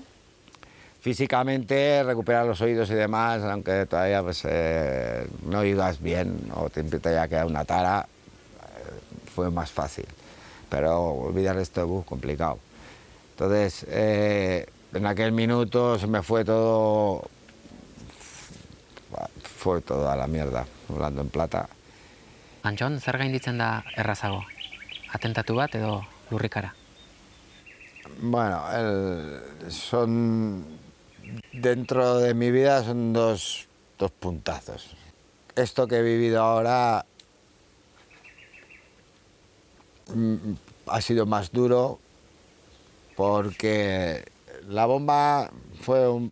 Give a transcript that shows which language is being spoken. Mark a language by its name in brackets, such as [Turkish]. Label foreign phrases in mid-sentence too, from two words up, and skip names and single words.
[Spanish] Físicamente, recuperar los oídos y demás, aunque todavía pues, no oigas bien o te haya quedado una tara, fue más fácil. Pero olvidar esto es complicado. Entonces, en aquel minuto se me fue todo a la mierda, hablando en plata. [Basque] Antxon, zer gainditzen da errazago? Atentatu bat edo lurrikara? [Spanish] Bueno, dentro de mi vida son dos puntazos. Esto que he vivido ahora ha sido más duro porque la bomba fue un...